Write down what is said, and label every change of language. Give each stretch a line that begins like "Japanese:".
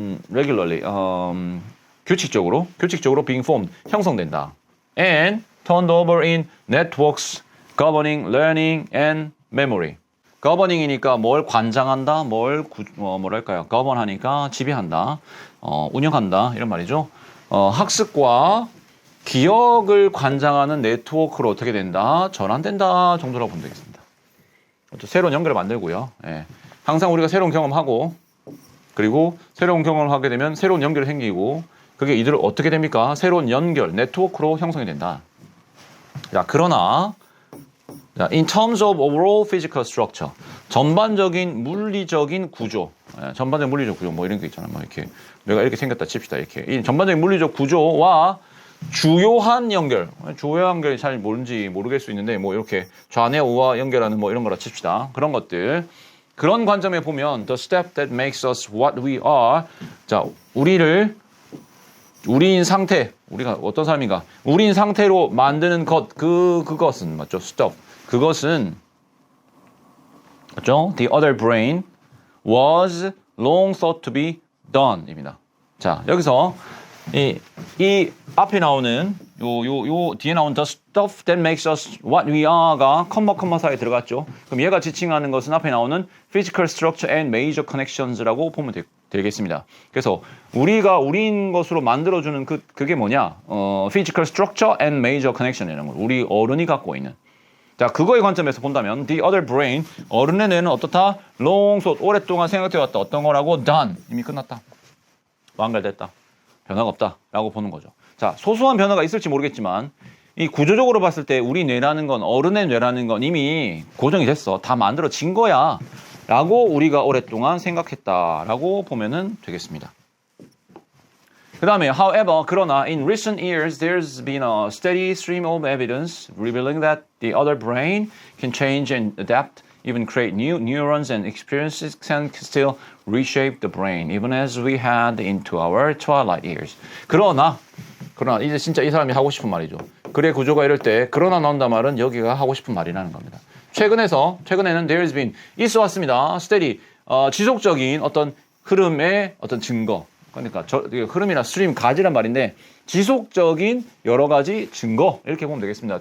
Korean: regularly 규칙적으로 being formed 형성된다.
English: And turned over in networks governing learning and memory.
Korean: governing이니까 뭘 관장한다, 뭐랄까요? govern하니까 지배한다, 운영한다 이런 말이죠. 학습과 기억을 관장하는 네트워크로 어떻게 된다? 전환된다 정도라고 보면 되겠습니다. 또 새로운 연결을 만들고요. 예. 항상 우리가 새로운 경험하고 그리고 새로운 경험을 하게 되면 새로운 연결이 생기고 그게 이들을 어떻게 됩니까? 새로운 연결, 네트워크로 형성이 된다. 자, 그러나 자,
English: in terms of overall physical structure,
Korean: 전반적인 물리적인 구조, 전반적인 물리적 구조 뭐 이런 게 있잖아요. 뭐 이렇게 내가 이렇게 생겼다 칩시다. 이렇게 이 전반적인 물리적 구조와 주요한 연결, 주요한 연결이 잘 뭔지 모르겠을 수 있는데 뭐 이렇게 좌뇌 우와 연결하는 뭐 이런 거라 칩시다. 그런 것들. 그런 관점에 보면
English: the step that makes us what we are.
Korean: 자, 우리인 상태, 우리가 어떤 사람인가? 우리인 상태로 만드는 것, 그것은 맞죠? stuff. 그것은 맞죠?
English: The other brain was long thought to be done입니다.
Korean: 자, 여기서 이 앞에 나오는 요 뒤에 나온
English: the stuff that makes us what we are
Korean: 가 컴마 사이에 들어갔죠. 그럼 얘가 지칭하는 것은 앞에 나오는
English: physical structure and major connections
Korean: 라고 보면 되겠습니다. 그래서 우리가 우리인 것으로 만들어주는 그게 뭐냐?
English: physical structure and major connection
Korean: 이라는 거. 우리 어른이 갖고 있는. 자, 그거의 관점에서 본다면 the other brain, 어른의 뇌는 어떻다? long thought, 오랫동안 생각해 왔다. 어떤 거라고? done, 이미 끝났다. 완결됐다. 변화가 없다 라고 보는 거죠. 자, 소소한 변화가 있을지 모르겠지만 이 구조적으로 봤을 때 우리 뇌라는 건, 어른의 뇌라는 건 이미 고정이 됐어. 다 만들어진 거야 라고 우리가 오랫동안 생각했다 라고 보면은 되겠습니다. 그 다음에
English: however, 그러나 in recent years there's been a steady stream of evidence revealing that the other brain can change and adapt, even create new neurons and experiences can still reshape the brain, even as we head into our twilight years.
Korean: 그러나 이제 진짜 이 사람이 하고 싶은 말이죠. 글의 구조가 이럴 때 그러나 나온다 말은 여기가 하고 싶은 말이라는 겁니다. 최근에는
English: there's been
Korean: 있어 왔습니다. steady 지속적인 어떤 흐름의 어떤 증거. 그러니까 흐름이나 스트림 가지란 말인데 지속적인 여러 가지 증거 이렇게 보면 되겠습니다.